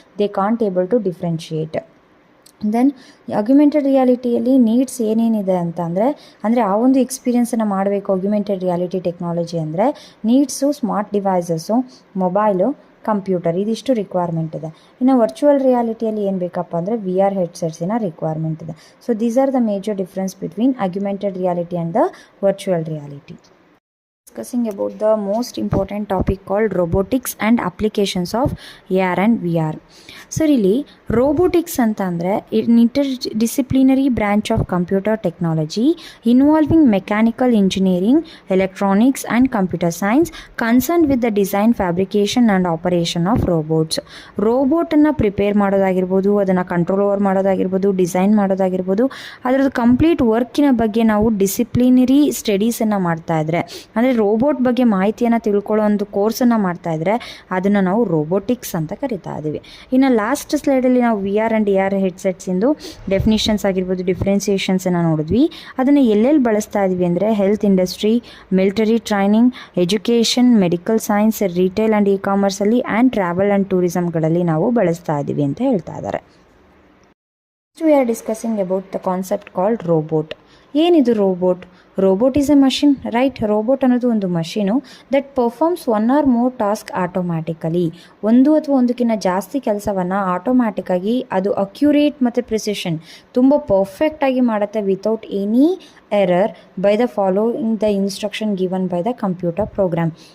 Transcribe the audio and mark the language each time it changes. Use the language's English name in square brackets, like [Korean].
[English] They can't able to differentiate. [Kannada] Then ಆಗ್ಯುಮೆಂಟೆಡ್ ರಿಯಾಲಿಟಿಯಲ್ಲಿ needs ಏನೇನಿದೆ ಅಂತ ಅಂದರೆ ಆ ಒಂದು ಎಕ್ಸ್ಪೀರಿಯನ್ಸನ್ನು ಮಾಡಬೇಕು ಆಗ್ಯುಮೆಂಟೆಡ್ ರಿಯಾಲಿಟಿ ಟೆಕ್ನಾಲಜಿ ಅಂದರೆ needs smart devices, mobile, computer, ಇದಿಷ್ಟು ರಿಕ್ವೈರ್ಮೆಂಟ್ ಇದೆ. ಇನ್ನು ವರ್ಚುವಲ್ ರಿಯಾಲಿಟಿಯಲ್ಲಿ ಏನು ಬೇಕಪ್ಪ ಅಂದರೆ VR ಹೆಡ್ಸೆಟ್ಸಿನ ರಿಕ್ವೈರ್ಮೆಂಟ್ ಇದೆ. [English] So these are the major difference between augmented reality and the virtual reality. Discussing about the most important topic called robotics and applications of AR and VR. So really robotics [Kannada] ಅಂತ ಅಂದರೆ [English] interdisciplinary branch of computer technology involving mechanical engineering, electronics and computer science concerned with the design, fabrication and operation of robots. [Kannada] ರೋಬೋಟನ್ನು prepare ಮಾಡೋದಾಗಿರ್ಬೋದು, ಅದನ್ನು control over ಮಾಡೋದಾಗಿರ್ಬೋದು, design ಮಾಡೋದಾಗಿರ್ಬೋದು, ಅದರದ್ದು complete ವರ್ಕಿನ ಬಗ್ಗೆ ನಾವು disciplinary ಸ್ಟಡೀಸನ್ನು ಮಾಡ್ತಾ ಇದ್ರೆ, ಅಂದರೆ ರೋಬೋಟ್ ಬಗ್ಗೆ ಮಾಹಿತಿಯನ್ನು ತಿಳ್ಕೊಳ್ಳೋ ಒಂದು ಕೋರ್ಸನ್ನು ಮಾಡ್ತಾ ಇದ್ರೆ ಅದನ್ನು ನಾವು ರೋಬೋಟಿಕ್ಸ್ ಅಂತ ಕರಿತಾ ಇದ್ದೀವಿ. ಇನ್ನು ಲಾಸ್ಟ್ ಸ್ಲೈಡಲ್ಲಿ ನಾವು VR ಆ್ಯಂಡ್ AR ಹೆಡ್ಸೆಟ್ಸಿಂದು ಡೆಫಿನಿಷನ್ಸ್ ಆಗಿರ್ಬೋದು, ಡಿಫ್ರೆನ್ಸಿಯೇಷನ್ಸನ್ನು ನೋಡಿದ್ವಿ. ಅದನ್ನು ಎಲ್ಲೆಲ್ಲಿ ಬಳಸ್ತಾ ಇದ್ವಿ ಅಂದರೆ health industry, military training, education, medical science, retail and ಕಾಮರ್ಸಲ್ಲಿ and travel and ಟೂರಿಸಮ್ಗಳಲ್ಲಿ ನಾವು ಬಳಸ್ತಾ ಇದ್ದೀವಿ ಅಂತ ಹೇಳ್ತಾ ಇದ್ದಾರೆ. [English] We are discussing about the concept called robot. [Kannada] ಏನಿದು [English] Robot? Robot is a machine, right? [Kannada] Robot ಅನ್ನೋದು ಒಂದು machine [English] That performs one or more task automatically. [Kannada] ಒಂದು ಅಥವಾ ಒಂದಕ್ಕಿಂತ ಜಾಸ್ತಿ ಕೆಲಸವನ್ನು ಆಟೋಮ್ಯಾಟಿಕ್ಕಾಗಿ ಅದು ಅಕ್ಯುರೇಟ್ ಮತ್ತು ಪ್ರಿಸಿಷನ್ ತುಂಬ ಪರ್ಫೆಕ್ಟಾಗಿ ಮಾಡುತ್ತೆ [English] Without any error by the following the instruction given by the computer program.